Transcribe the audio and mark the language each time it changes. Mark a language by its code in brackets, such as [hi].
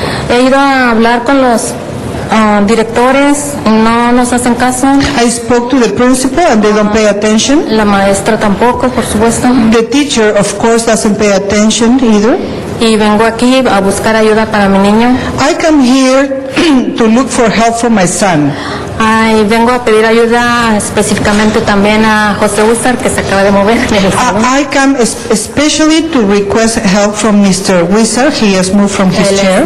[es] He ido a hablar con los directores, no nos hacen caso. [en] I spoke to the principal and they don't pay attention. [es] La maestra tampoco, por supuesto. [en] The teacher, of course, doesn't pay attention either. [es] Y vengo aquí a buscar ayuda para mi niño. [en] I come here to look for help for my son. [es] Y vengo a pedir ayuda específicamente también a José Huizar, que se acaba de mover. [en] I come especially to request help from Mr. Huizar. He has moved from his chair.